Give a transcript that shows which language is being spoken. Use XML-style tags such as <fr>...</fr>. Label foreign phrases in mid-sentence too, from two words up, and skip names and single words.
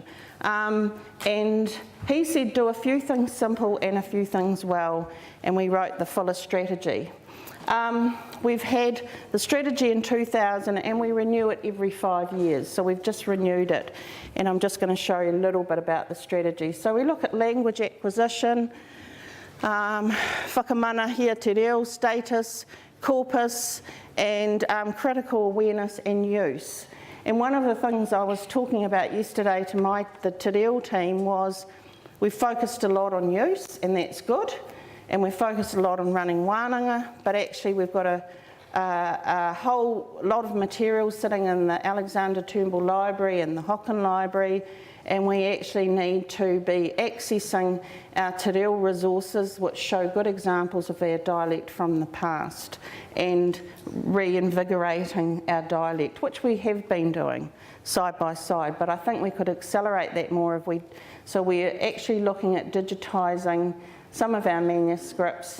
<en>And he said do a few things simple and a few things well, and we wrote the fuller strategy. We've had the strategy in 2000 and we renew it every 5 years, so we've just renewed it, and I'm just going to show you a little bit about the strategy. So we look at language acquisition,</en> <mi>whakamana te reo,</mi> <en>status, corpus, and critical awareness and use. And one of the things I was talking about yesterday to the</en> <mi>te reo</mi> <en>team was we focused a lot on use, and that's good. And we focused a lot on running wānanga, but actually we've got a whole lot of material sitting in the Alexander Turnbull Library and the Hocken Library, and we actually need to be accessing our</en> <mi>te reo</mi> <en>resources which show good examples of our dialect from the past and reinvigorating our dialect, which we have been doing side by side, but I think we could accelerate that more so we're actually looking at digitising some of our manuscripts.</en>